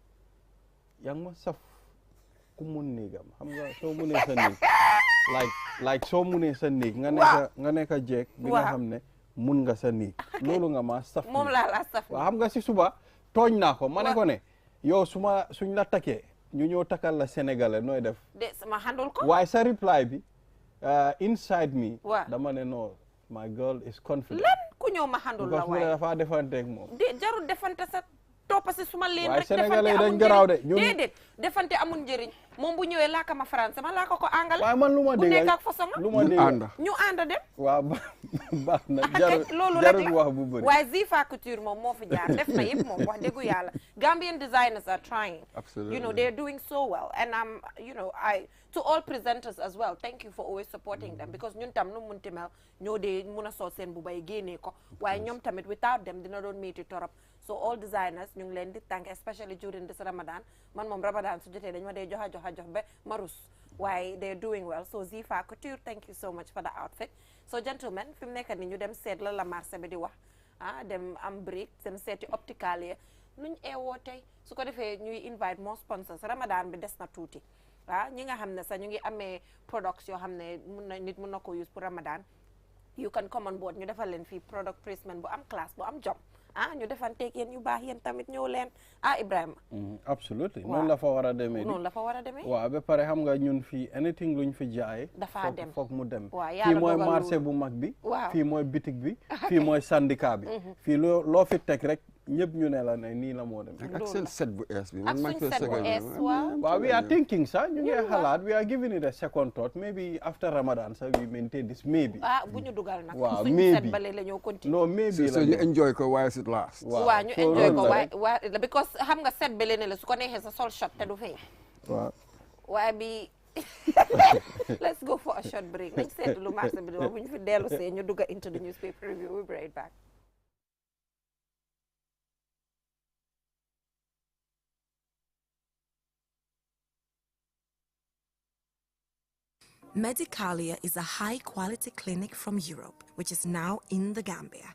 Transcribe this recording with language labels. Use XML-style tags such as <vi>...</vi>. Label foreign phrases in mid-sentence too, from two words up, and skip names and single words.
<wo>yaa ngi ma saf ku mun néegam xam nga soo munee sa néeg like soo munee sa néeg nga nekk jeeg bi nga xam ne mun nga sa néeg loolu nga ma saf. moom laa la saf. waaw xam nga si suba tooñ naa ko ma ne ko ne yow suñ la takkee ñu ñëw takkal la sénégalais nooy def. de sama handul ko. waaye sa reply bi</wo> <en>inside me.</en> <wo>dama ne non</wo> <en>my girl is confident.</en> <wo>ku ñëw ma handul la waaye dafa defanteeg moom. jarul defante sa toppa si suma leen rek. Sénégalais dañ garaaw de ñun déedéet defante amul njëriñ moom bu ñëwee laaka ma français ma laaka ko anglais. waaye man lu ma dégg bu nekk ak façon ñu ànd dem. waaw baax na loolu jarul rek wax bu bëri. waaye Zifa Couture moom moo fi jaar def na yëpp moom wax dëggu yàlla</wo> <en>Gambian designers are trying. Absolutely. You know they're doing so well and I to all presenters as well thank you for always supporting them because</en> <wo>ñun tam nu munti mel ñoo dee mun a sol seen bu bay génnee ko waaye ñoom tamit</wo> <en>without them</en> <wo>dina doon métti torop</wo> <en>so all designers</en> <wo>ñu ngi leen di</wo> <en>thank especially during this Ramadan</en> <wo>man moom Ramadan su jotee dañ ma dee jox ba marus waaye</wo> <en>they're doing well so Zifa Couture thank you so much for the outfit so gentlemen</en> <wo>fi mu nekk ni ñu dem seet la marché bi di wax dem am break dem seeti optical yi nuñ eewoo tey su ko defee ñuy</wo> <en>invite more sponsors</en> <wo>Ramadan bi des na tuuti ñi nga xam ne sax ñu ngi amee products yoo xam ne nit mun na ko use pour Ramadan</wo> <en>you can come on board</en> <wo>ñu defal leen fii</wo> <en>product placement</en> <wo>bu am classe bu am job ñu defanteeg yéen yu baax yéen tamit ñëw leen Ibrahima. absolutely noonu la fa war a demee. noonu la fa war a demee. waaw ba pare xam nga ñun fii anything luñ fi jaay. dafa dem foog mu dem. fii mooy marché bu mag bi. waaw fii mooy bitik bi. fii mooy syndicat bi. fii loo fi teg rek ñëpp ñu ne la ne nii la moo dem. ak seen set bu ees bi. ak suñ set bu ees</wo> <en>waaw we are thinking sax</en> <wo>ñu ngi xalaat</wo> <en>we are giving it a second thought maybe after Ramadan sax we maintain this maybe.</en> <wo>bu ñu dugal nag. waaw suñ set bale la ñoo continue. non maybe la</wo> <en>so ñu enjoy ko while it lasts.</en> <wo>waaw ñu enjoy ko waaye because xam nga set bale ne la su ko neexee sa sol shot te du feeñ. waaw waaye bi</wo> <en>let's go for a short break</en> <wo>nañ seet lu marché bi bu ñu fi dellu see ñu dugga</wo> <en>into the newspaper review we'll be right back. Medicalia is a high-quality clinic from Europe, which is now in the Gambia.</en>